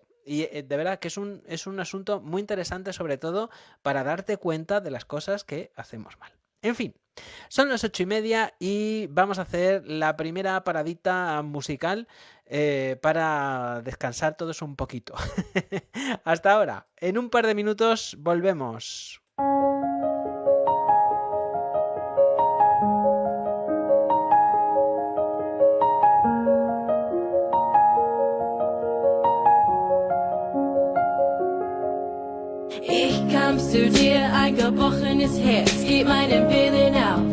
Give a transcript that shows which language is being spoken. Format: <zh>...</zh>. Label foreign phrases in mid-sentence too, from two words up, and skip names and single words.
<es>Y de verdad que es un asunto muy interesante, sobre todo para darte cuenta de las cosas que hacemos mal. En fin, son las 8:30 y vamos a hacer la primera paradita musical para descansar todos un poquito. Hasta ahora, en un par de minutos volvemos.</es> <de>Ich kam zu dir, ein gebrochenes Herz, gib meinen Willen auf.</de>